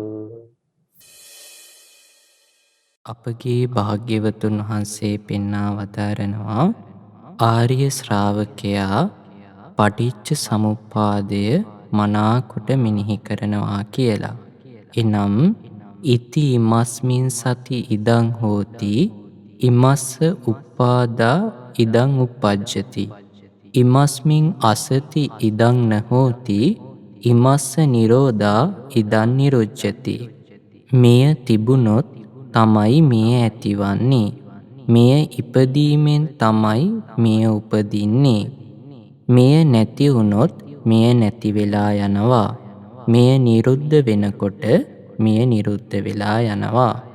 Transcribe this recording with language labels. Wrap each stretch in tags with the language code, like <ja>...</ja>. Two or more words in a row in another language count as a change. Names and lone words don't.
<si>අපගේ භාග්‍යවතුන් වහන්සේ පෙන්වා වදාරනවා ආර්ය ශ්‍රාවකයා පටිච්ච සමුප්පාදය මනාකොට මෙනෙහි කරනවා කියලා.</si> <pi>එනම් ඉති ඉමස්මින් සති ඉදං හෝති ඉමස්ස උප්පාදා ඉදං උප්පජ්ජති ඉමස්මින් අසති ඉදං නහෝති ඉමස්ස නිරෝධා ඉදං නිරුච්ඡති.</pi> <si>මෙය තිබුණොත් තමයි මෙය ඇතිවන්නේ. මෙය ඉපදීමෙන් තමයි මෙය උපදින්නේ. මෙය නැති වුණොත් මෙය නැති වෙලා යනවා. මෙය නිරුද්ධ වෙනකොට මෙය නිරුද්ධ වෙලා යනවා.</si>